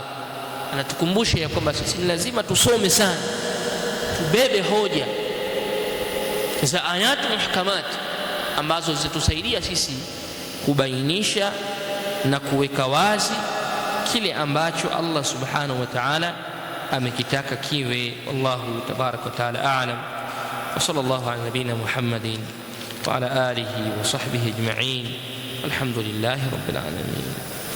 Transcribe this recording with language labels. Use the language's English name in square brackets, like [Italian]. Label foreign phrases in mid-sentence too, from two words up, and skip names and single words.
[Swahili] Anatukumbusha ya kwamba sisi ni lazima tusome sana, tubebe hoja za [Arabic] آيات محكمات [Swahili] ambazo zitatusaidia sisi kubainisha na kuweka wazi kile ambacho [Arabic] الله سبحانه وتعالى [Swahili] amekitaka kiwe. [Arabic] والله تبارك وتعالى أعلم. وصلى الله على نبينا محمد وعلى آله وصحبه أجمعين. الحمد لله رب العالمين.